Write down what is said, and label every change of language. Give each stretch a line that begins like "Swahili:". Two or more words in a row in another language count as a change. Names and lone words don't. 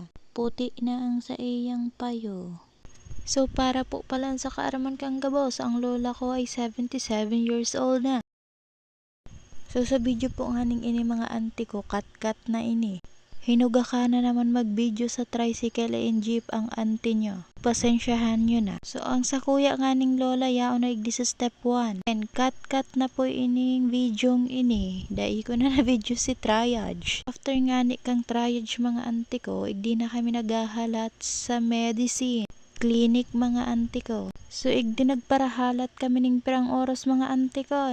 Bikol: Puti na ang sa iyang payo. So para po pala sa kaaraman kang gabos, ang lola ko ay 77
English: years old
Bikol: na. So sa video po nga ning ini mga auntie ko, kat-kat na ini. Hinuga ka na naman mag-video sa
English: tricycle and jeep
Bikol: ang auntie nyo. Pasensyahan nyo na. So ang sa kuya nga ning lola yaon na igdi sa step 1. And cut na po ining videong ini. Dai ko na video si triage. After nga ni kang triage mga auntie ko, igdi na kami naghahalat sa medicine. Clinic mga auntie ko. So igdi nagparahalat kami ning pirang oras mga auntie ko.